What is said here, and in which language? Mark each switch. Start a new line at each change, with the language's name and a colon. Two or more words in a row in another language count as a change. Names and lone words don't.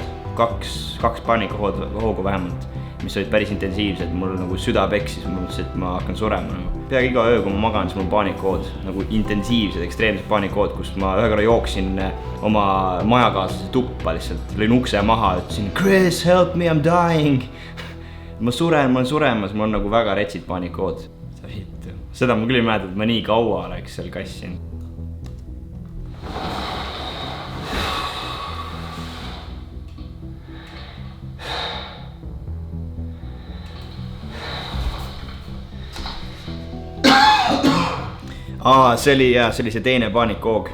Estonian: 2 paanikahoogu vähemalt, mis olid päris intensiivsed. Mul nagu süda peksis, ma mõtlesin, et ma hakkan surema. Peaaegu iga öö, kui ma magan, siis mul paanikahood. Nagu intensiivsed, ekstreemsed paanikahood, kus ma ühe korra jooksin oma majakaaslase tuppa lihtsalt. Lõin ukse maha, ütlesin,
English: Chris, help me, I'm dying.
Estonian: Ma olen suremas, mul on nagu väga retsid paanikahood. Seda ma küll ei mäleta, et ma nii kaua oleks seal kassin. See oli see teine paanikahoog.